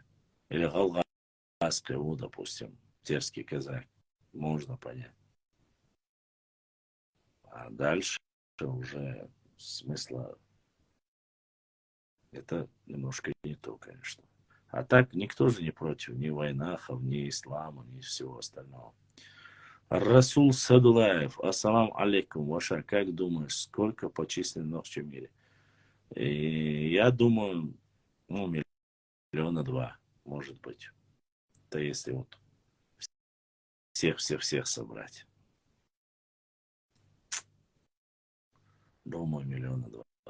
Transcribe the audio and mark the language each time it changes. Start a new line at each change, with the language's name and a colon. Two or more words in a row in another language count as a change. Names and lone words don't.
Russian: Или Галгаскеву, допустим, терский казак, можно понять. А дальше уже смысла это немножко не то, конечно. А так никто же не против ни войнахов, ни ислама, ни всего остального. Расул Садулаев,
Arabic: السلام عليكم,
Russian: Ваша, как думаешь, сколько по численности в мире? И я думаю, 1,2 миллиона, может быть. Это если вот всех собрать. Думаю, 1,2 миллиона.